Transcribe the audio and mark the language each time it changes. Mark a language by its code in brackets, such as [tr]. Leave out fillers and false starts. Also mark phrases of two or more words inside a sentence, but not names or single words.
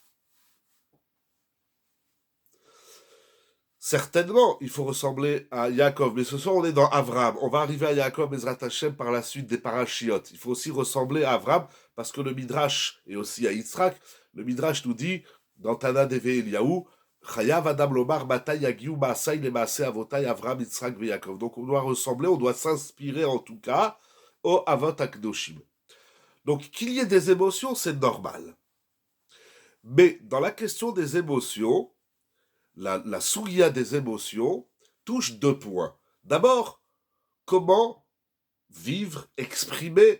[fr] Certainement, il faut ressembler à Yaakov, mais ce soir on est dans Avram. On va arriver à Yaakov [he] בעזרת השם [fr] par la suite des parachiotes. Il faut aussi ressembler à Avram parce que le Midrash, et aussi à Yitzhak, le Midrash nous dit, dans Tana Deve Eliyahu, [he] חייב אדם לומר מתי יגיעו מעשי למעשי אבותי אברהם יצחק יעקב. [fr] Donc on doit ressembler, on doit s'inspirer en tout cas au [he] אבות הקדושים. [fr] Donc qu'il y ait des émotions, c'est normal. Mais dans la question des émotions, la souria des émotions touche deux points. D'abord, comment vivre, exprimer.